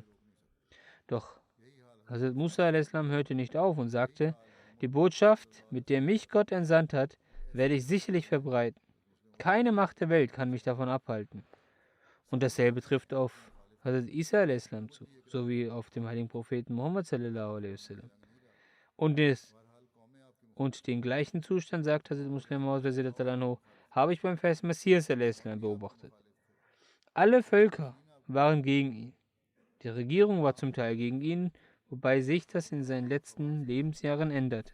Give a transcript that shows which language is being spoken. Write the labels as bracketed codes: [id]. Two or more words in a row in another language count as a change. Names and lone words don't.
[de] Doch Hazrat Musa a.s. hörte nicht auf und sagte, die Botschaft, mit der mich Gott entsandt hat, werde ich sicherlich verbreiten. Keine Macht der Welt kann mich davon abhalten. Und dasselbe trifft auf Hazrat Isa a.s. zu, sowie auf dem heiligen Propheten Muhammad [ar] صلى الله عليه وسلم. [de] Und den gleichen Zustand, sagt Hazrat Muslim Maud habe ich beim Vers Messias a.s. beobachtet. Alle Völker waren gegen ihn. Die Regierung war zum Teil gegen ihn, wobei sich das in seinen letzten Lebensjahren änderte.